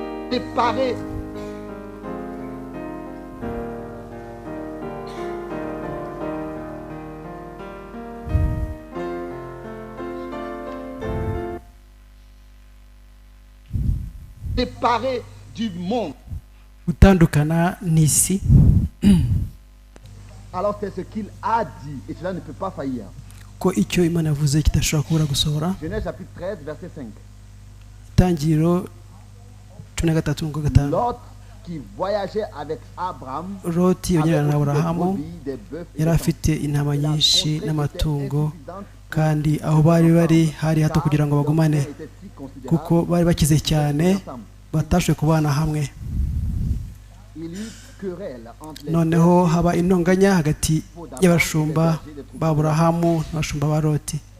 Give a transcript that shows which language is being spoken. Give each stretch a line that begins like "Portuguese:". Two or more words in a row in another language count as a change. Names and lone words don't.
French: séparés. Séparés du monde.
Kinyarwanda: Kwitandukana n'isi.
French: Alors c'est ce qu'il a dit et cela ne peut pas faillir.
Kinyarwanda: Ko icyo Imana yavuze kidashobora kubura gusohora.
French: Genèse chapitre 13 verset 5.
Kinyarwanda: Itangiriro 13:5.
French: Lot qui voyageait avec Abraham.
Kinyarwanda: Loti yagirana na Aburahamu yari afite intama nyinshi n'amatungo, kandi aho bari hari hato kugira ngo bagumane kuko bari bakize cyane batashoboye kubana hamwe. Noneho haba intonganya hagati y'abashumba ba Aburahamu n'abashumba ba Loti.